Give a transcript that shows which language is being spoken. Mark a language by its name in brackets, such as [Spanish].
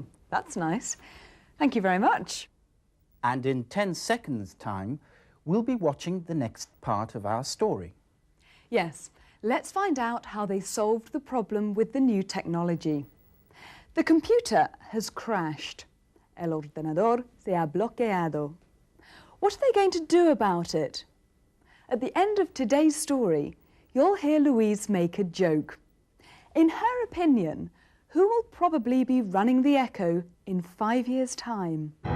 [English] That's nice. Thank you very much. And in 10 seconds' time, we'll be watching the next part of our story. Yes, let's find out how they solved the problem with the new technology. The computer has crashed. [Spanish] El ordenador se ha bloqueado. [English] What are they going to do about it? At the end of today's story, you'll hear Louise make a joke. In her opinion, who will probably be running the Echo in 5 years' time?